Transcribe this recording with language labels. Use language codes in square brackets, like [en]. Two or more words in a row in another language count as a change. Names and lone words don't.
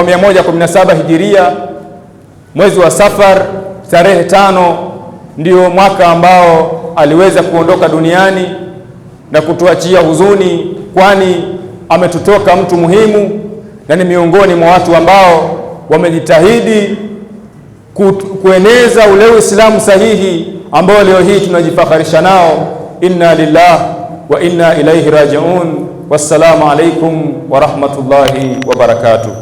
[sw] 117 Hijiria, mwezi wa Safar, tarehe 5 ndio mwaka ambao aliweza kuondoka duniani na kutuachia huzuni, kwani ametutoka mtu muhimu na ni miongoni mwa watu ambao wamejitahidi kueneza ule Uislamu sahihi ambao leo hii tunajifakharisha nao. [ar] إنا لله وإنا إليه راجعون. والسلام عليكم ورحمة الله وبركاته.